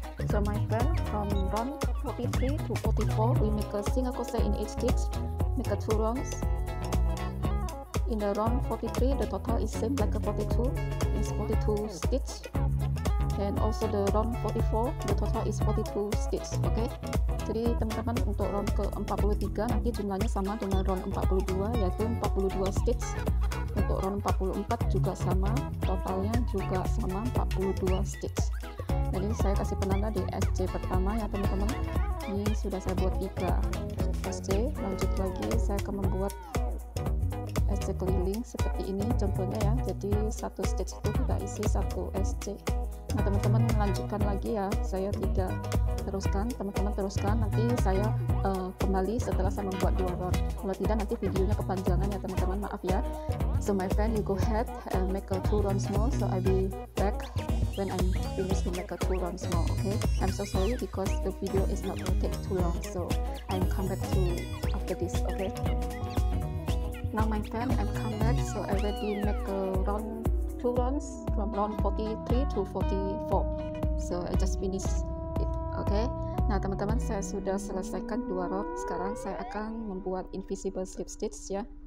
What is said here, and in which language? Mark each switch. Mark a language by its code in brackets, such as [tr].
[en] So my friend, from round 43 to 44 we make a single crochet in each stitch, make a 2 rounds. In the round 43 the total is same like a 42, is 42 stitch, and also the round 44 the total is 42 stitch. [id] Okay, jadi teman-teman untuk round ke 43 nanti jumlahnya sama dengan round 42, yaitu 42 stitch. Untuk round 44 juga sama, totalnya juga sama 42 stitch. Jadi saya kasih penanda di SC pertama ya teman-teman. Ini sudah saya buat 3 SC. Lanjut lagi saya akan membuat SC keliling seperti ini contohnya ya. Jadi 1 stitch itu kita isi 1 SC. Nah teman-teman lanjutkan lagi ya, saya tidak teruskan, teman-teman teruskan, nanti saya kembali setelah saya membuat 2 round. Kalau tidak nanti videonya kepanjangan ya teman-teman, maaf ya. [en] So my friend, you go ahead and make a 2 rounds more. So I'll be back when I'm finished to make a 2 rounds more. Okay, I'm so sorry because the video is not going to take too long, so I'm come back to after this. Okay, now my friend, I'm come back. So I already make a round 2 rounds from round 43 to 44. So I just finished it. Okay, [id] nah teman-teman, saya sudah selesaikan 2 round. Sekarang saya akan membuat invisible slip stitch ya.